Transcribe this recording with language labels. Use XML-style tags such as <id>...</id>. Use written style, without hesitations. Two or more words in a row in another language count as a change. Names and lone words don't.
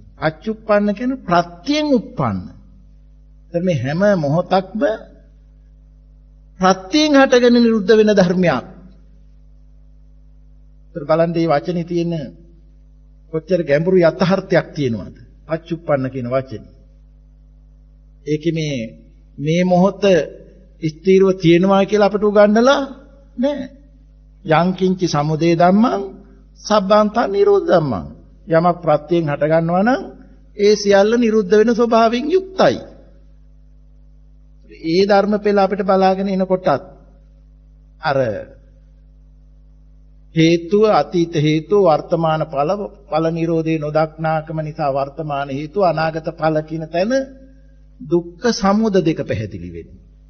<si>පච්චුප්පන්න කියන්නේ ප්‍රත්‍යයෙන් උප්පන්න. එතන මේ හැම මොහොතක්ම ප්‍රත්‍යයෙන් හටගෙන නිරුද්ධ වෙන ධර්මයක්. ඒතර බලන්න මේ වචනේ තියෙන කොච්චර ගැඹුරු යථාර්ථයක් තියෙනවද? පච්චුප්පන්න කියන වචනේ. ඒකේ මේ මොහොත ස්ථීරව තියෙනවා කියලා අපට උගන්වලා නැහැ.</si> <pi>යංකින්චි සමුදය ධම්මං සබ්බාන්තං නිරෝධ ධම්මං.</pi> <si>යමක් ප්‍රත්‍යයෙන් හට ගන්නවා නම් ඒ සියල්ල නිරුද්ධ වෙන ස්වභාවයෙන් යුක්තයි. ඒ ධර්ම පෙළ අපිට බලාගෙන එනකොටත් අර හේතුව අතීත හේතුව වර්තමාන ඵල නිරෝධේ නොදක්නාකම නිසා වර්තමාන හේතුව අනාගත ඵල කියන තැන දුක්ඛ සමුදය දෙක පැහැදිලි වෙනවා.</si>